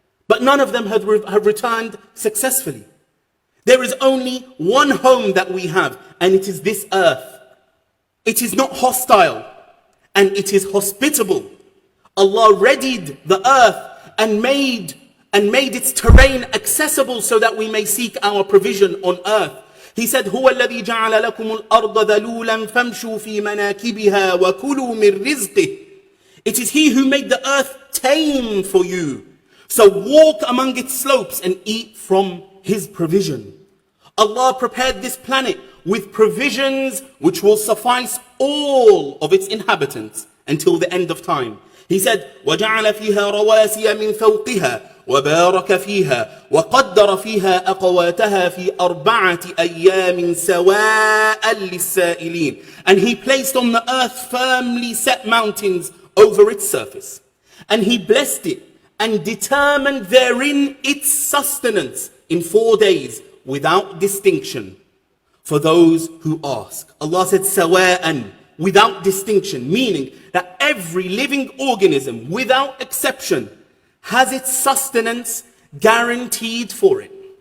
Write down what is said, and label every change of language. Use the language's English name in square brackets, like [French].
[English] But none of them have returned successfully. There is only one home that we have, and it is this earth. It is not hostile, and it is hospitable. Allah readied the earth and made its terrain accessible so that we may seek our provision on earth. He said, [Arabic] هو الذي جعل لكم الأرض ذلولا فامشوا في مناكبها وكلوا من رزقه. [English] It is He who made the earth tame for you. So walk among its slopes and eat from His provision. Allah prepared this planet with provisions which will suffice all of its inhabitants until the end of time. He said, [Arabic] وَجَعَلَ فِيهَا رَوَاسِيَ مِنْ فَوْقِهَا وبارك فيها وقدر فيها أقواتها في 4 أيام سواء للسائلين. [English] And He placed on the earth firmly set mountains over its surface. And He blessed it and determined therein its sustenance in 4 days without distinction for those who ask. Allah said sawa'an, without distinction, meaning that every living organism without exception has its sustenance guaranteed for it.